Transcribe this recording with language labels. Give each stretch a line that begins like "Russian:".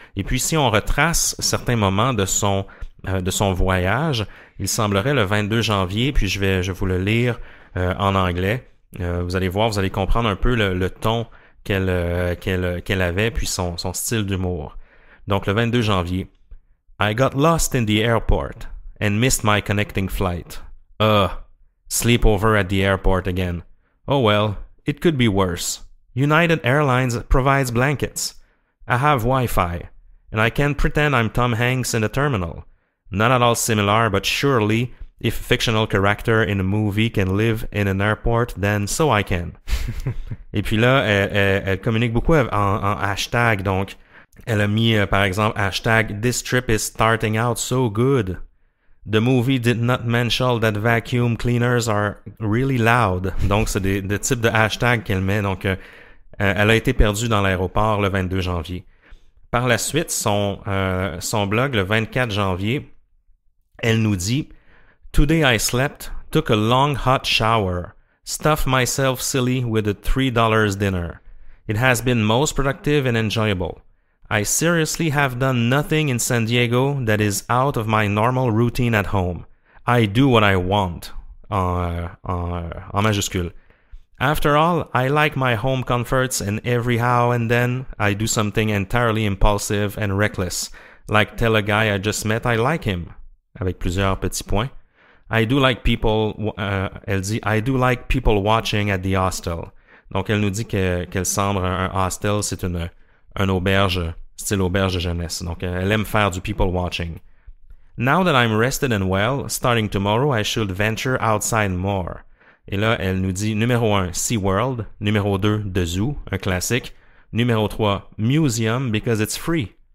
French: Et puis, si on retrace certains moments de son voyage, il semblerait le 22 janvier, puis je vais vous le lire en anglais. Vous allez voir, vous allez comprendre un peu le ton qu'elle avait, puis son style d'humour. Donc, le 22 janvier.
English: I got lost in the airport and missed my connecting flight. Sleepover at the airport again. Oh well, it could be worse. United Airlines provides blankets. I have Wi-Fi, and I can pretend I'm Tom Hanks in the terminal. Not at all similar, but surely, if a fictional character in a movie can live in an airport, then so I can.
French: Et puis là, elle communique beaucoup en hashtag, donc elle a mis, par exemple, hashtag
English: This trip is starting out so good. The movie did not mention that vacuum cleaners are really loud.
French: Donc, c'est des types de hashtags qu'elle met. Donc, elle a été perdue dans l'aéroport le 22 janvier. Par la suite, son blog, le 24 janvier, elle nous dit
English: « Today I slept, took a long hot shower, stuffed myself silly with a $3 dinner. It has been most productive and enjoyable. I seriously have done nothing in San Diego that is out of my normal routine at home. I do what I want.
French: En majuscule.
English: After all, I like my home comforts and every now and then I do something entirely impulsive and reckless. Like tell a guy I just met I like him.
French: Avec plusieurs petits points.
English: I do like people,
French: elle dit,
English: I do like people watching at the hostel.
French: Donc elle nous dit qu'elle semble un hostel, c'est un auberge, style auberge de jeunesse. Donc, elle aime faire du people watching.
English: Now that I'm rested and well, starting tomorrow, I should venture outside more.
French: Et là, elle nous dit numéro 1, SeaWorld. Numéro 2, The Zoo, un classique. Numéro 3,
English: Museum, because it's free.